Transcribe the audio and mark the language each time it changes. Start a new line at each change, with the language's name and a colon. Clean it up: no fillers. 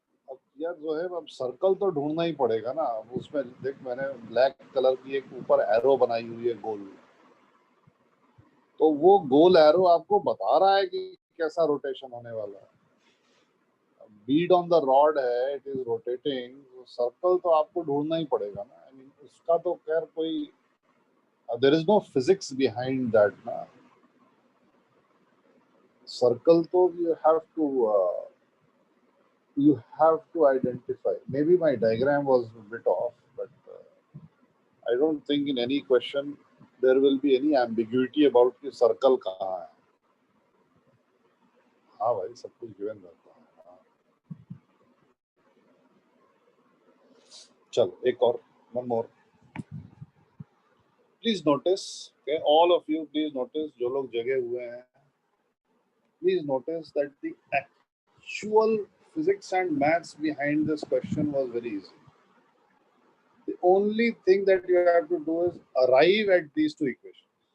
Hindi: अब यार जो है, अब सर्कल तो ढूंढना ही पड़ेगा ना. अब उसमें देख, मैंने ब्लैक कलर की एक ऊपर एरो बनाई हुई है गोल, तो वो गोल एरो आपको बता रहा है कि कैसा रोटेशन होने वाला है.
English: bead on the rod
Hindi: है,
English: It is rotating.
Hindi: सर्कल तो आपको ढूंढना ही पड़ेगा ना.
English: I mean
Hindi: उसका तो खैर कोई,
English: There is no physics behind that ना. Circle तो you have to identify. Maybe my diagram was a bit off, but I don't think in any question there will be any ambiguity about
Hindi: कि circle कहाँ है. हाँ भाई, सब कुछ given रहता है. हाँ. चलो एक और,
English: one more. Please notice, okay, all of you, please notice,
Hindi: जो लोग जगे हुए हैं,
English: please notice that the actual physics and maths behind this question was very easy. The only thing that you have to do is arrive at these two equations.